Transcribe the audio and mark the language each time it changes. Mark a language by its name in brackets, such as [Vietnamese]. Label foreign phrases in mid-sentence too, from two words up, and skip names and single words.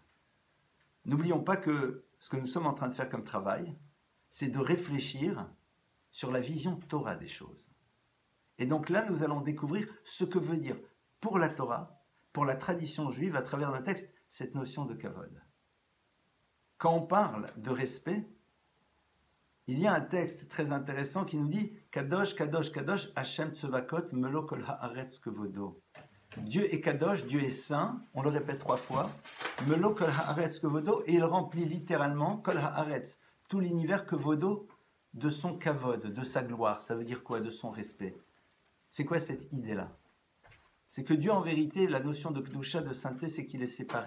[French] N'oublions pas que ce que nous sommes en train de faire comme travail, c'est de réfléchir sur la vision Torah des choses. Et donc là, nous allons découvrir ce que veut dire pour la Torah, pour la tradition juive, à travers le texte, cette notion de kavod. Quand on parle de respect, il y a un texte très intéressant qui nous dit « [Hebrew] קדוש, קדוש, קדוש, השם צבאות, מלא כל הארץ כבודו ». [French] Dieu est Kadosh, Dieu est saint, on le répète 3 fois, [Hebrew] מלא כל הארץ כבודו, [French] et il remplit littéralement [Hebrew] כל הארץ, [French] tout l'univers Kevodo, de son kavod, de sa gloire. Ça veut dire quoi? De son respect. C'est quoi cette idée-là? C'est que Dieu, en vérité, la notion de Kedusha, de sainteté, c'est qu'il est séparé.